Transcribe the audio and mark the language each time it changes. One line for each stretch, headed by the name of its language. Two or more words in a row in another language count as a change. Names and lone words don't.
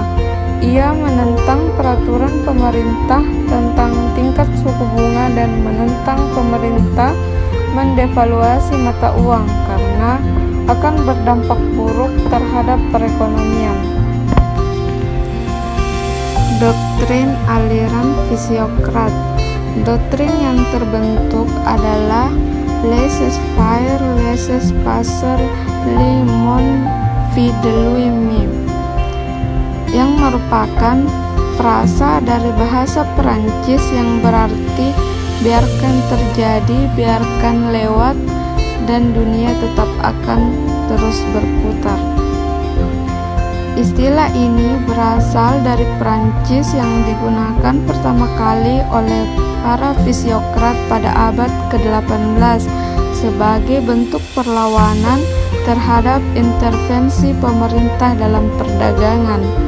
Indonesian: Ia menentang peraturan pemerintah tentang tingkat suku bunga dan menentang pemerintah mendevaluasi mata uang karena akan berdampak buruk terhadap perekonomian. Doktrin aliran fisiokrat. Doktrin yang terbentuk adalah
French: laissez-faire, laissez-passer, le monde vide lui-même,
Indonesian: yang merupakan frasa dari bahasa Perancis yang berarti biarkan terjadi, biarkan lewat, dan dunia tetap akan terus berputar. Istilah ini berasal dari Perancis yang digunakan pertama kali oleh para fisiokrat pada abad ke-18 sebagai bentuk perlawanan terhadap intervensi pemerintah dalam perdagangan.